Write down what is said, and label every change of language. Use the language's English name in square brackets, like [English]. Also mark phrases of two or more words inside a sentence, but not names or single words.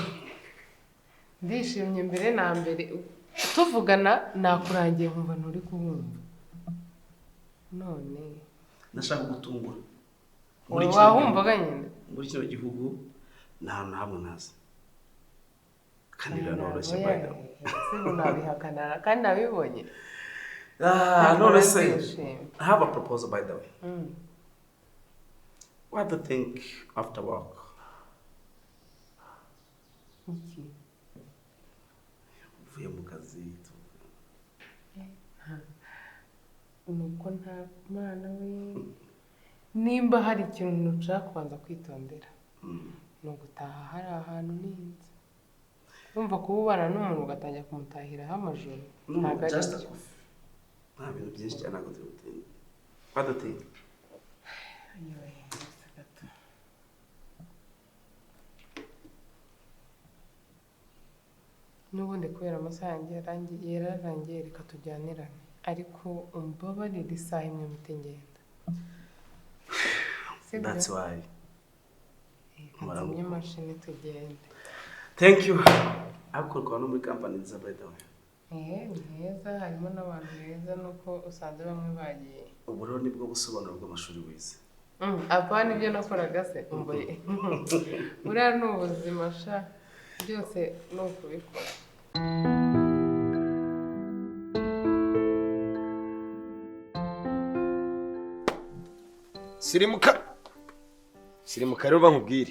[Kinyarwanda] ndishimye mbere na mbere tuvugana nakurangiye nkumva nturi kubumva none nashaka gutungura wahumvaga nyine muri kino gihugu nta hantu hamwe nazi kandi biranoroshye bayda sibo nabihakanara kandi nabibonye. none se [English] I have a proposal by the way. What do you think after work? [Kinyarwanda] Iki uvuye mu kazi nuko nta mwana we nimba hari ikintu ntushaka kubanza kwitondera ni ugutaha hari ahantu ninzi urumva kuba ubana n'umuntu ugatangira kumutahiraho amajoro ntabwo ari byo. nta bintu byinshi cyane ntabwo turi butinda. [English] What do you think? [Kinyarwanda] n'ubundi kubera amasaha yanjye yararangiye reka tujyanirane ariko umbabarire isaha imwe mpite ngenda. [English] That's why. [Kinyarwanda] Nzimye imashini tugende. [English] Thank you. [Kinyarwanda] Akorwa no muri company nziza [English] by the way. [Kinyarwanda] Ni heza harimo n'abantu beza nuko usanze bamwe bagiye. Ubu rero nibwo busobanuro bw'amashuri wize. Apana ibyo nakoraga se umboye. Uriya ni ubuzima sha byose ni ukubikora. Sirimuka rero bankubwire.